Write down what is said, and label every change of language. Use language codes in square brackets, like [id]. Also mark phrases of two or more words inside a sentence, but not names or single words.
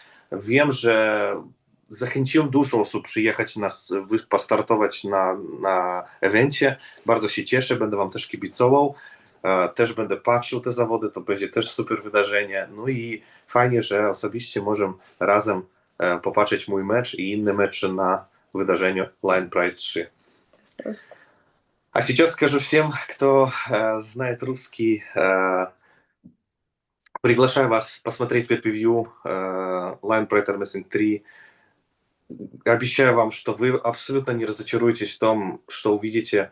[pl] Wiem, że zachęciłem dużo osób przyjechać postartować na evencie. Bardzo się cieszę, będę wam też kibicował. Też będę patrzył te zawody, to będzie też super wydarzenie. No i fajnie, że osobiście możemy razem popatrzeć mój mecz i inne mecze na wydarzeniu LPAL3. [ru] А сейчас скажу всем, кто знает русский, приглашаю вас посмотреть пер-per-view Lion Pride Wrestling 3. Обещаю вам, что вы абсолютно не разочаруетесь в том, что увидите.